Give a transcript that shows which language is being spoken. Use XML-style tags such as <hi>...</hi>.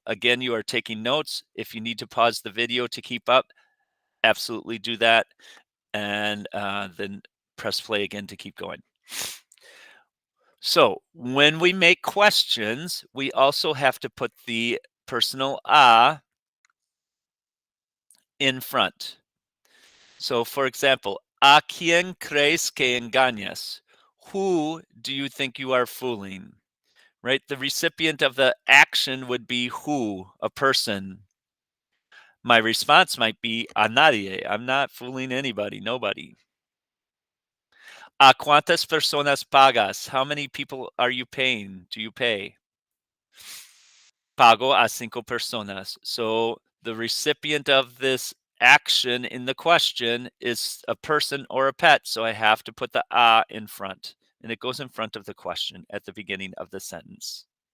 <en>Again, you are taking notes. If you need to pause the video to keep up, absolutely do that. And then press play again to keep going. So when we make questions, we also have to put the personal a in front. So for example,</en> <es>¿a quién crees que engañas?</es> <en>Who do you think you are fooling? Right? The recipient of the action would be who, a person. My response might be</en> <es>a nadie.</es> <en>I'm not fooling anybody, nobody.</en> <es>¿A cuántas personas pagas?</es> <en>How many people are you paying? Do you pay?</en> <es>Pago a 5 personas.</es> <en>So the recipient of this action in the question is a person or a pet. So I have to put the a in front, and it goes in front of the question at the beginning of the sentence.</en>